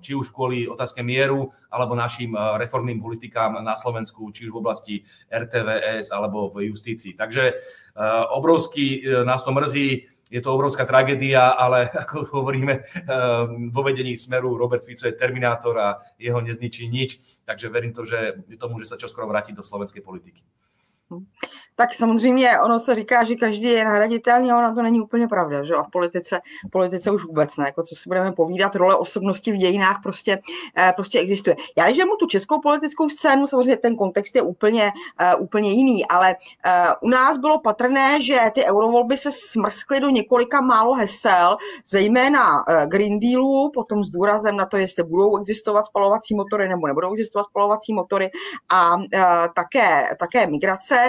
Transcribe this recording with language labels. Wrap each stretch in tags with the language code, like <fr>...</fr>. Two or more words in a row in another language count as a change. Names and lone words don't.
<sk>Či už kvôli otázke mieru, alebo našim reformným politikám na Slovensku, či už v oblasti RTVS, alebo v justícii. Takže obrovský nás to mrzí, je to obrovská tragédia, ale ako hovoríme vo vedení Smeru, Robert Fico je terminátor a jeho nezničí nič, takže verím tomu, že sa čoskoro vráti do slovenskej politiky.</sk> <cs>Tak samozřejmě ono se říká, že každý je nahraditelný, a ona to není úplně pravda, že? A v politice už vůbec ne, jako co si budeme povídat, role osobnosti v dějinách prostě existuje. Já když mu tu českou politickou scénu, samozřejmě ten kontext je úplně jiný, ale u nás bylo patrné, že ty eurovolby se smrskly do několika málo hesel, zejména Green Dealu, potom s důrazem na to, jestli budou existovat spalovací motory nebo nebudou existovat spalovací motory, a také migrace.</cs>